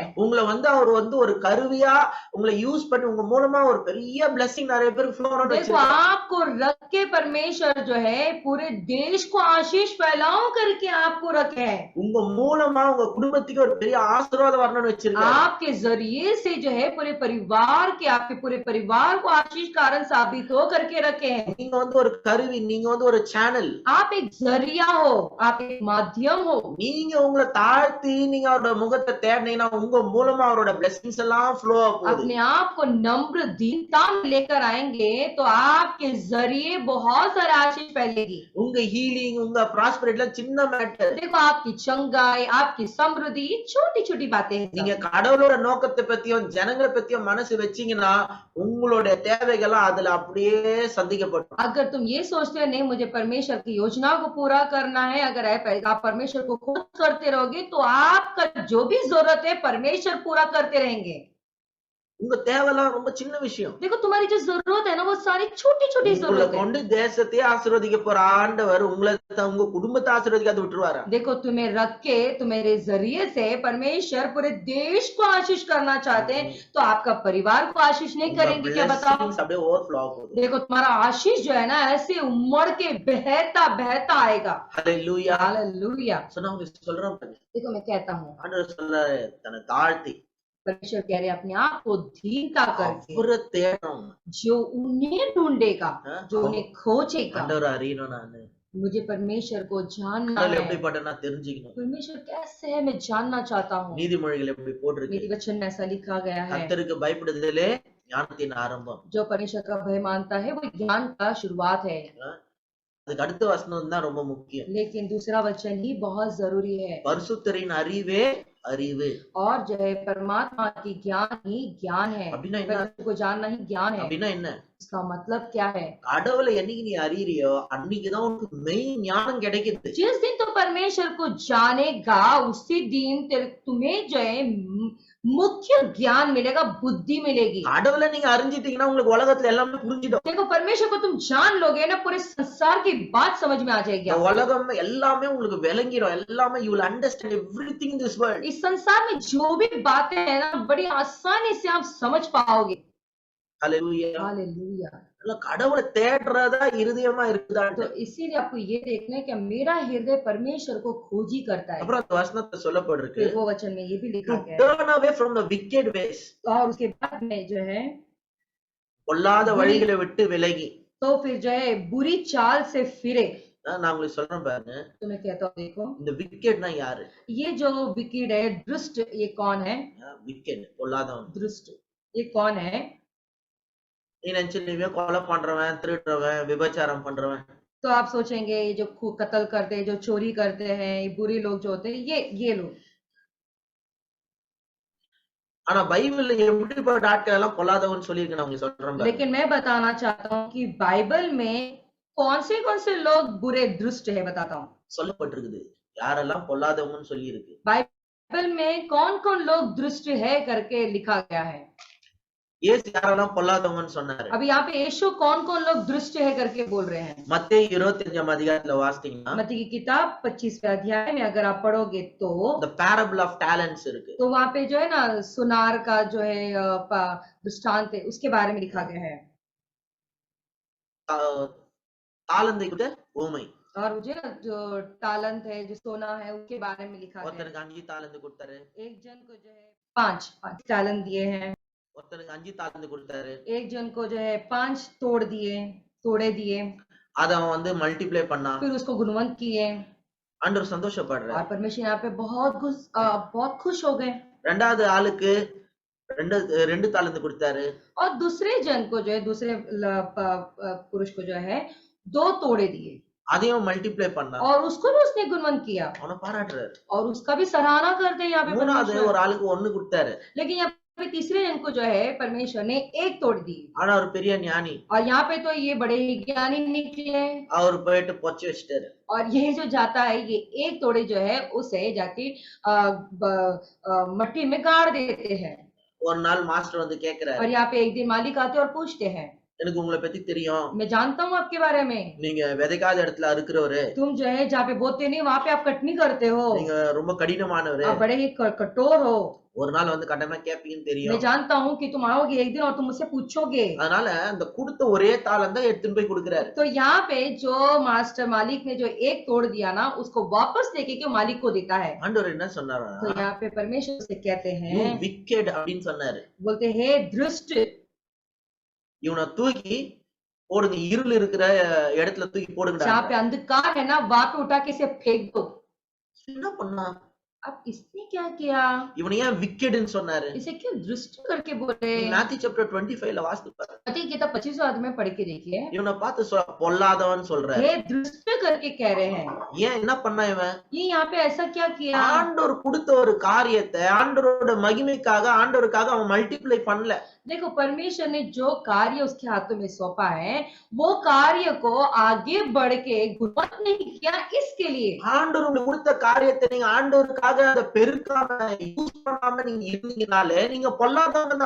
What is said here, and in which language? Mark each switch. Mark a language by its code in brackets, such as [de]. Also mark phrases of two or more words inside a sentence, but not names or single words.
[ta] உங்களை வந்து அவர் வந்து ஒரு கருவியா உங்களை யூஸ் பண்ணி உங்க மூலமா ஒரு பெரிய blessing நிறைய பேருக்கு flow ஆகணும்னு [hi] देखो [ta] வச்சிருக்காரு. [hi] आपको रख के परमेश्वर जो है पूरे देश को आशीष फैलाओ करके आपको रखे है। [ta] உங்க மூலமா உங்க குடும்பத்துக்கு ஒரு பெரிய ஆசீர்வாதம் வரணும்னு வச்சிருக்காரு. [hi] आपके जरिए से जो है पूरे परिवार के आपके पूरे परिवार को आशीष कारण साबित हो करके रखे हैं। [ta] நீங்க வந்து ஒரு கருவி, நீங்க வந்து ஒரு சேனல். [hi] आप एक जरिया हो, आप एक माध्यम हो। [ta] நீங்க உங்களை தாழ்த்தி நீங்க அவரோட முகத்தை தேடினீங்கன்னா உங்க மூலமா அவரோட blessings எல்லாம் flow ஆக போகுது. [hi] अपने आप को नम्र दीनता में लेकर आएंगे तो आपके जरिए बहुत सारे आशीष फैलेगी। [ta] உங்க ஹீலிங், உங்க ப்ராஸ்பரிட்டில சின்ன மேட்டர். [hi] देखो आपकी चंगाई, आपकी समृद्धि छोटी छोटी बातें हैं। [ta] நீங்க கடவுளோட நோக்கத்தை பத்தியும் ஜனங்களை பத்தியும் மனசு வச்சீங்கன்னா உங்களுடைய தேவைகள் அதுல அப்படியே சந்திக்கப்படும். [hi] अगर तुम ये सोचते हो नहीं मुझे परमेश्वर की योजना को पूरा करना है, अगर आप परमेश्वर को खोज करते रहोगे तो आपका जो भी जरूरत है परमेश्वर पूरा करते रहेंगे। [ta] உங்க தேவைலாம் ரொம்ப சின்ன விஷயம். [hi] देखो तुम्हारी जो जरूरत है ना वो सारी छोटी छोटी [ta] உங்களை [hi] जरूरत है। [ta] கொண்டு தேசத்தையே ஆசீர்வதிக்க போற ஆண்டவர் உங்களை உங்க குடும்பத்தை ஆசீர்வதிக்காத விட்டுருவாரா? [hi] देखो तुम्हें रख के तुम्हारे जरिए से परमेश्वर पूरे देश को आशीष करना चाहते हैं तो आपका परिवार को आशीष नहीं करेंगे क्या बताओ। [ta] blessings அப்படியே ஓவர்ஃப்ளோ ஆகும். [hi] देखो तुम्हारा आशीष जो है ना ऐसे उमड़ के बहता बहता आएगा। [ta] ஹalleluya. [hi] हालेलुया। [ta] சொன்னா உங்களுக்கு சொல்றேன் பாருங்க. [hi] देखो मैं कहता हूँ [ta] ஆண்டவர் சொல்றாரு தன்னை தாழ்த்தி [hi] परमेश्वर कह रहे हैं अपने आप को दीनता करके [ta] அவரை தேடணும். [hi] जो उन्हें ढूंढेगा, जो उन्हें खोजेगा। [ta] ஆண்டவர் அறியணும். நானு [hi] मुझे परमेश्वर को जानना [ta] கடவுள் [hi] है। [ta] எப்படிப்பட்ட நான் தெரிஞ்சுக்கணும். [hi] परमेश्वर कैसे है मैं जानना चाहता हूँ। [ta] நீதிமொழிகள் எப்படி போட்டிருக்கு? [hi] मेरी वचन में ऐसा लिखा गया है [ta] கர்த்தருக்கு பயப்படுதலே ஞானத்தின் ஆரம்பம். [hi] जो परमेश्वर का भय मानता है वो ज्ञान का शुरुआत है। [ta] அதுக்கு அடுத்த வசனம் தான் ரொம்ப முக்கியம். [hi] लेकिन दूसरा वचन ही बहुत जरूरी है। [ta] பரிசுத்தரின் அறிவே அறிவு. [hi] और जो है परमात्मा की ज्ञान ही ज्ञान है। [ta] அப்படின்னா என்ன? [hi] परमेश्वर को जानना ही ज्ञान है। [ta] அப்படின்னா என்ன? [hi] इसका मतलब क्या है? [ta] கடவுளை என்னைக்கு நீ அறியறியோ அன்னைக்குதான் உனக்கு மெயின் ஞானம் கிடைக்குது. [hi] जिस दिन तो परमेश्वर को जानेगा उसी दिन तुम्हें जो है मुख्य ज्ञान मिलेगा, बुद्धि मिलेगी। [ta] கடவுளை நீங்க அறிஞ்சிட்டீங்கன்னா உங்களுக்கு உலகத்துல எல்லாமே புரிஞ்சிடும். [hi] देखो परमेश्वर को तुम जान लोगे ना पूरे संसार की बात समझ में आ जाएगी। [ta] உலகம் எல்லாமே உங்களுக்கு விளங்கிடும். [en] எல்லாமே you will understand everything in this world. [hi] इस संसार में जो भी बातें हैं ना बड़ी आसानी से आप समझ पाओगे। [ta] ஹalleluya. [hi] हालेलुया। [ta] கடவுளை தேடுறதா இருதயமா இருக்குதா? [hi] तो इसीलिए आपको ये देखना है कि मेरा हृदय परमेश्वर को खोजी करता है। [ta] அப்புறம் அந்த வசனத்தை சொல்லப்பட்டிருக்கு. [hi] फिर वो वचन में ये भी लिखा [en] To [hi] गया है [en] turn away from the wicked ways. [hi] और उसके बाद में जो है [ta] பொல்லாத வழிகளை விட்டு விலகி. [hi] तो फिर जो है बुरी चाल से फिरे। [ta] நான் உங்களுக்கு சொல்றேன் பாருங்க. [hi] तो मैं कहता हूँ देखो [ta] இந்த விக்கெட்னா யாரு? [hi] ये जो विकेट है दुष्ट, ये कौन है? [ta] விக்கெட் பொல்லாதவன். [hi] दुष्ट ये कौन है? [ta] நீ நினைச்சிருவீங்க கொலை பண்றவன், திருடுறவன், விபச்சாரம் பண்றவன். [hi] तो आप सोचेंगे ये जो कत्ल करते हैं, जो चोरी करते हैं, ये बुरे लोग जो होते हैं, ये लोग। [ta] ஆனா பைபிள்ல எப்படிப்பட்ட ஆட்கள் எல்லாம் பொல்லாதவன் சொல்லியிருக்கு நான் உங்களுக்கு சொல்றேன் பாருங்க. [hi] लेकिन मैं बताना चाहता हूँ कि बाइबल में कौन से लोग बुरे दुष्ट है बताता हूँ। [ta] சொல்லப்பட்டிருக்குது. யாரெல்லாம் பொல்லாதவங்கன்னு சொல்லி இருக்கு. [hi] बाइबल बाइबल में कौन कौन लोग दुष्ट है करके लिखा गया है। [ta] இயேசு யாரெல்லாம் பொல்லாதவங்கன்னு சொன்னாரு? [hi] अभी यहाँ पे यीशु कौन कौन लोग दुष्ट है करके बोल रहे हैं। [ta] மத்தேயு 25ஆம் அதிகாரத்துல வாசித்தீங்கன்னா [hi] मत्ती की किताब 25वें अध्याय में अगर आप पढ़ोगे तो [en] the parable of talents இருக்கு. [hi] तो वहां पे जो है ना सुनार का जो है दृष्टांत है उसके बारे में लिखा गया है। [ta] தாளந்தை கூட ஊமை. [hi] और मुझे ना जो तालंत है जो सोना है उसके बारे में लिखा गया है। [ta] ஒருத்தனுக்கு 5 தாளந்து கொடுத்தாரு, [hi] एक जन को जो है पांच तालंत दिए हैं, [ta] ஒருத்தனுக்கு 5 தாளந்து கொடுத்தாரு. [hi] एक जन को जो है 5 तोड़े दिए, [ta] அத அவன் வந்து மல்டிப்ளை பண்ணான். [hi] फिर उसको गुणवंत किए [ta] ஆண்டவர் சந்தோஷப்படுறாரு. [hi] और परमेश्वर यहाँ पे बहुत खुश हो गए। [ta] ரெண்டாவது ஆளுக்கு ரெண்டு தாளந்து கொடுத்தாரு. [hi] और दूसरे जन को जो है दूसरे पुरुष को जो है 2 तोड़े दिए [ta] அதையும் மல்டிப்ளை பண்ணான். [hi] और उसको भी उसने गुणवंत किया [ta] அவனை பாராட்டுறாரு. [hi] और उसका भी सराहना करते हैं यहाँ पे [ta] மூணாவது [hi] परमेश्वर। [ta] ஒரு ஆளுக்கு 1 கொடுத்தாரு. [hi] लेकिन यहाँ पे तीसरे जन को जो है परमेश्वर ने 1 तोड़ दी [ta] ஆனா அவர் பெரிய ஞானி. [hi] और यहाँ पे तो ये बड़े ही ज्ञानी निकले [ta] அவர் போயிட்டு பொச்சு வச்சிட்டாரு. [hi] और ये जो जाता है ये 1 तोड़े जो है उसे जाके मट्टी में गाड़ देते हैं। [ta] ஒரு நாள் மாஸ்டர் வந்து கேக்குறாரு, [hi] और यहाँ पे एक दिन मालिक आते और पूछते हैं, [ta] எனக்கு உங்களை பத்தி தெரியும், [hi] मैं जानता हूँ आपके बारे में, [ta] நீங்க விதைக்காத இடத்துல அறுக்கிறவரு, [hi] तुम जो है जहाँ पे बोते नहीं वहां पे आप कटनी करते हो, [ta] நீங்க ரொம்ப கடினமானவரு, [hi] आप बड़े ही कठोर हो, [ta] ஒரு நாள் வந்து கட்டமா கேப்பீங்கன்னு [hi] मैं [ta] தெரியும். [hi] जानता हूँ कि तुम आओगे एक दिन और तुम मुझसे पूछोगे। [ta] அதனால அந்த கொடுத்த ஒரே தாளந்தை எடுத்துட்டு போய் கொடுக்கிறாரு. [hi] तो यहाँ पे जो मास्टर मालिक ने जो 1 तोड़ दिया ना उसको वापस लेके क्यों मालिक को देता है। [ta] ஆண்டவர் என்ன சொன்னாரா, [hi] तो यहाँ पे परमेश्वर से कहते [en] யூ [hi] हैं, [ta] விக்கெட் அப்படின்னு சொன்னாரு. [hi] बोलते हैं दुष्ट, [ta] இவனை தூக்கி போடுங்க, இருள் இருக்கிற இடத்துல தூக்கி போடுங்கடா. [hi] जहाँ पे अंधकार है ना वहां पे उठा के इसे फेंक दो। [ta] என்ன பண்ணா, [hi] अब इसने क्या किया, [ta] இவனை ஏன் விக்கெட்னு சொன்னாரு? [hi] इसे क्यों दुष्ट करके बोले। [ta] மேத்யூ சாப்டர் 25ல வாசித்து பாரு. [hi] मत्ती की किताब 25 अध्याय में पढ़ के देखिए, [ta] இவனை பார்த்து பொல்லாதவன் சொல்றாரு. [hi] हे दुष्ट करके कह रहे हैं। [ta] ஏன் என்ன பண்ணா இவன்? [hi] ये यहाँ पे ऐसा क्या किया, [ta] ஆண்டவர் கொடுத்த ஒரு காரியத்தை ஆண்டவரோட மகிமைக்காக ஆண்டவருக்காக அவன் மல்டிப்ளை பண்ணல. [hi] देखो परमेश्वर ने जो कार्य उसके हाथों में सौंपा है वो कार्य को आगे बढ़ के गुणवंत नहीं किया इसके लिए। [ta] ஆண்டவர் உங்களுக்கு கொடுத்த காரியத்தை நீங்க ஆண்டவருக்காக அதை பெருக்காம யூஸ் பண்ணாம நீங்க இருந்தீங்கனாலே நீங்க பொல்லாதவங்க தான்.